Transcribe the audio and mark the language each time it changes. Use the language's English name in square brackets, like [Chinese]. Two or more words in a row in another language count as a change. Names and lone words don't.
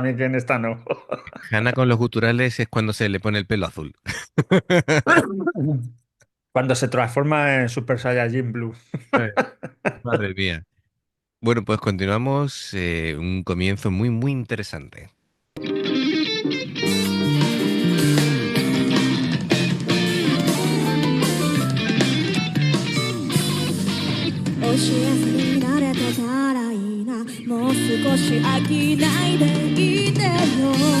[Spanish] mí que en esta no. Hannah con los guturales es cuando se le pone el pelo azul. Cuando se transforma en Super Saiyajin Blue. Madre mía. Bueno, pues continuamos. Un comienzo muy, muy interesante. [Japanese] お幸せになれてたらいいなもう少し飽きないでいてよ